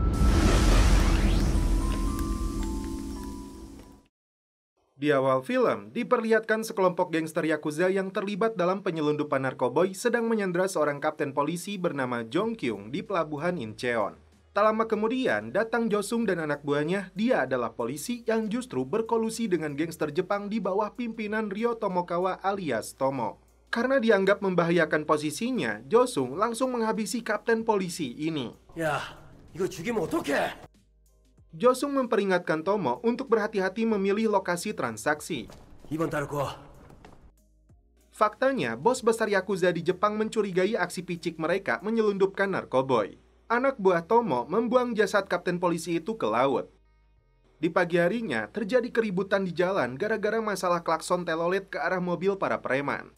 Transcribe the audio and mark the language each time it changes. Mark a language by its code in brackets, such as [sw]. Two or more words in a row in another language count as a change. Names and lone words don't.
[id] Di awal film, diperlihatkan sekelompok gangster Yakuza yang terlibat dalam penyelundupan narkoboy sedang menyandera seorang kapten polisi bernama Jong Kyung di pelabuhan Incheon. Tak lama kemudian, datang Jo Sung dan anak buahnya. Dia adalah polisi yang justru berkolusi dengan gangster Jepang di bawah pimpinan Ryo Tomokawa alias Tomo. Karena dianggap membahayakan posisinya, Jo Sung langsung menghabisi kapten polisi ini. [ko] 야, 이거 죽이면 어떡해? [id] Jo Sung memperingatkan Tomo untuk berhati-hati memilih lokasi transaksi. [ko] 이번 달고. [id] Faktanya, bos besar Yakuza di Jepang mencurigai aksi picik mereka menyelundupkan narkoboy. Anak buah Tomo membuang jasad kapten polisi itu ke laut. Di pagi harinya, terjadi keributan di jalan gara-gara masalah klakson telolet ke arah mobil para preman.